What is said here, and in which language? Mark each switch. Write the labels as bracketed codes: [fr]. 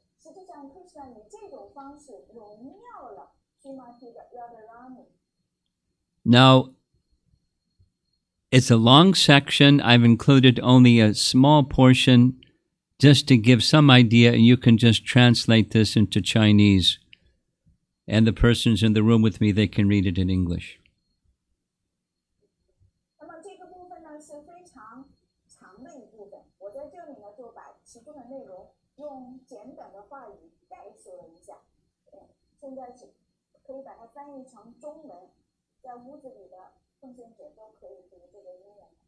[zh] 实际上 Krishna 以这种方式荣耀了 Srimati Radharani。 [en] Now, it's a long section. I've included only a small portion just to give some idea, and you can just translate this into Chinese. And the persons in the room with me, they can read it in English. [zh] 那么这个部分呢是非常长的一部分，我在这里呢就把其中的内容用简短的话语概述了一下。现在可以把它翻译成中文，在屋子里的奉献者都可以读这个英文。